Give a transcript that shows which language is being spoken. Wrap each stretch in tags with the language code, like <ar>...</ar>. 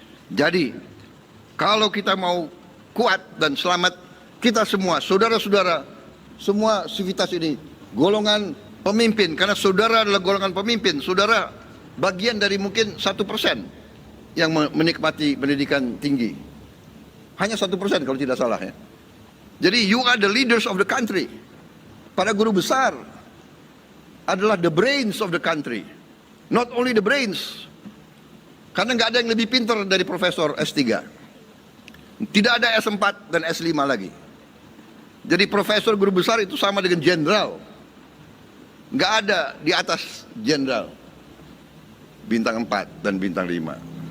<id>Jadi, kalau kita mau kuat dan selamat, kita semua, saudara-saudara, semua sivitas ini, golongan pemimpin, karena saudara adalah golongan pemimpin, saudara bagian dari mungkin 1% yang menikmati pendidikan tinggi. Hanya 1% kalau tidak salah ya. Jadi</id> <en>you are the leaders of the country.</en> <id>Para guru besar adalah</id> <en>the brains of the country. Not only the brains,</en> <id>karena nggak ada yang lebih pintar dari profesor S3. Tidak ada S4 dan S5 lagi. Jadi profesor guru besar itu sama dengan jenderal. Nggak ada di atas jenderal. Bintang 4 dan bintang 5.</id>